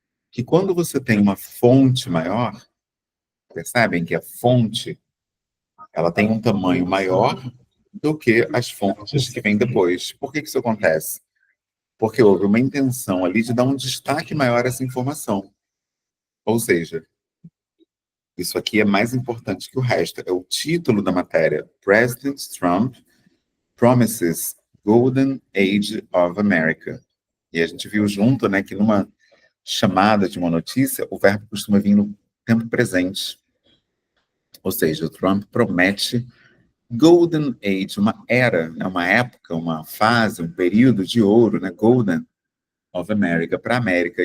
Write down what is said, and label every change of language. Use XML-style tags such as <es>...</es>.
<pt>Que quando você tem uma fonte maior, percebem que a fonte, ela tem um tamanho maior do que as fontes que vêm depois. Por que isso acontece? Porque houve uma intenção ali de dar um destaque maior a essa informação. Ou seja, isso aqui é mais importante que o resto. É o título da matéria.</pt> <en>President Trump Promises Golden Age of America.</en> <pt>E a gente viu junto, né, que numa chamada de uma notícia, o verbo costuma vir no tempo presente. Ou seja, o Trump promete Golden Age, uma era, né, uma época, uma fase, um período de ouro, né, Golden of America, para a América.</pt>